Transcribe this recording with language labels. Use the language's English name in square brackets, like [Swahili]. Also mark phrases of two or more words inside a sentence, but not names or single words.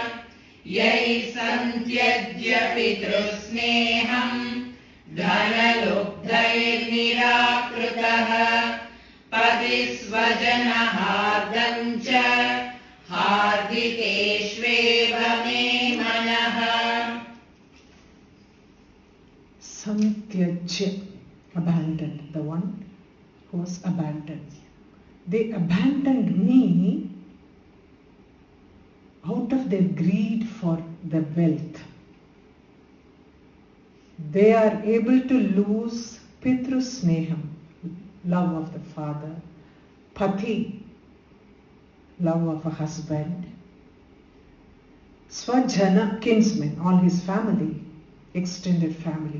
[Sanskrit] यैः सन्त्यज्य पितृस्नेहं धनलुब्धैः निराकृतः. पतिस्वजन हार्दं च. हार्दितेष्वेव मे मनः. Santyajya, [English] abandoned, the one who was abandoned. They abandoned me out of their greed for the wealth. They are able to lose pitrusneham, love of the father, pati, love of a husband, svajana, kinsmen, all his family, extended family.